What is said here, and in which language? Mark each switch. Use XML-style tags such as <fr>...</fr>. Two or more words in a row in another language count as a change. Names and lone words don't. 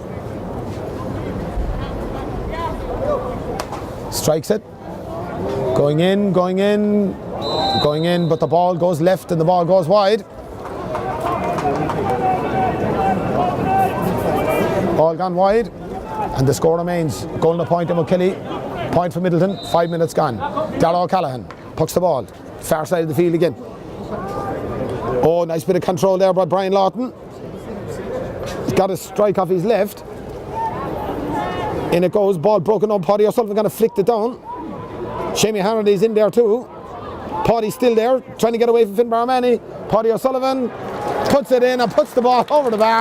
<en>Strikes it, going in, but the ball goes left and the ball goes wide. Ball gone wide, and the score remains goal and a point to Imokilly, point for Midleton, 5 minutes gone. Darragh O'Callaghan pucks the ball, far side of the field again. Oh, nice bit of control there by Brian Lawton. He's got a strike off his left. In it goes, ball broken up. Paddy O'Sullivan going to flick it down. Shamie Hanrady's in there too. Paddy's still there, trying to get away from Finn Barmani. Paddy O'Sullivan puts it in and puts the ball over the bar.</en>